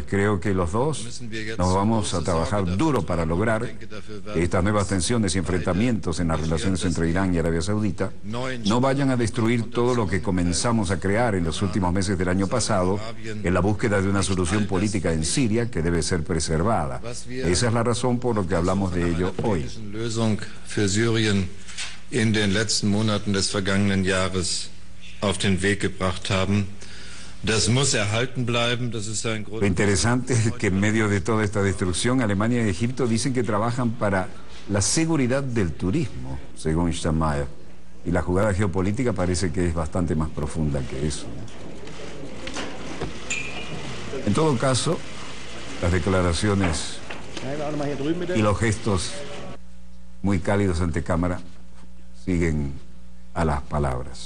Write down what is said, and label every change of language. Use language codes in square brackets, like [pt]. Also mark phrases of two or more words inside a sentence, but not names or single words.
[es] Creo que los dos nos vamos a trabajar duro para lograr que estas nuevas tensiones y enfrentamientos en las relaciones entre Irán y Arabia Saudita no vayan a destruir todo lo que comenzamos a crear en los últimos meses del año pasado en la búsqueda de una solución política en Siria que debe ser preservada. Esa es la razón por lo que hablamos de ello hoy. [de] Für Syrien in den letzten Monaten des vergangenen Jahres auf den Weg gebracht haben. Das muss erhalten bleiben. Das ist ein [es] Lo interesante es que en medio de toda esta destrucción, Alemania y Egipto dicen que trabajan para la seguridad del turismo, según Steinmeier. Y la jugada geopolítica parece que es bastante más profunda que eso. En todo caso, las declaraciones y los gestos muy cálidos ante cámara siguen a las palabras.